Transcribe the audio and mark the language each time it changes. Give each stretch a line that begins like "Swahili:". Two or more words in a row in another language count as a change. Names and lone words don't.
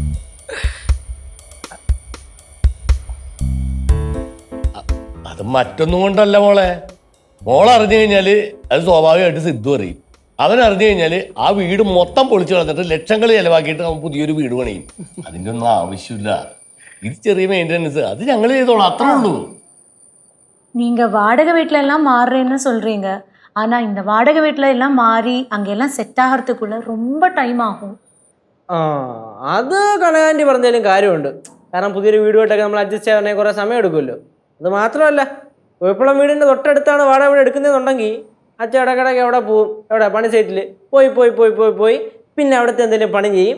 Malayalam: അത് മറ്റൊന്നും കൊണ്ടല്ല മോളെ. മോളറിഞ്ഞു കഴിഞ്ഞാല് അത് സ്വാഭാവികമായിട്ട് സിദ്ധു അറിയും. അവൻ അറിഞ്ഞു കഴിഞ്ഞാൽ ആ വീട് മൊത്തം പൊളിച്ചു കളഞ്ഞിട്ട് ലക്ഷങ്ങൾ ചെലവാക്കിയിട്ട് അവൻ പുതിയൊരു വീട് പണിയും. അതിൻ്റെ ഒന്നും ആവശ്യമില്ല. ഇത് ചെറിയ മെയിൻ്റനൻസ്, അത് ഞങ്ങൾ ചെയ്തോളാം, അത്രേ ഉള്ളൂ.
Tamil: நீங்க வாடகை வீட்ல எல்லாம் மாறுறேன்னு சொல்றீங்க, ஆனா இந்த வாடகை வீட்ல எல்லாம் மாறி அங்கெல்லாம் செட் ஆகிறதுக்குள்ள ரொம்ப டைம் ஆகும்.
Malayalam: അത് കനകാന്റി പറഞ്ഞാലും കാര്യമുണ്ട്. കാരണം പുതിയൊരു വീടുമായിട്ടൊക്കെ നമ്മൾ അഡ്ജസ്റ്റ് ചെയ്യാൻ കുറേ സമയം എടുക്കുമല്ലോ. അത് മാത്രമല്ല, കുഴപ്പമുള്ള വീടിൻ്റെ തൊട്ടടുത്താണ് വാടക വീട് എടുക്കുന്നതെന്നുണ്ടെങ്കിൽ അച്ഛൻ ഇടക്കിടയ്ക്ക് എവിടെ പോവും, എവിടെ പണി സൈറ്റിൽ പോയി പോയി പോയി പോയി പോയി പിന്നെ അവിടുത്തെ എന്തെങ്കിലും പണി ചെയ്യും.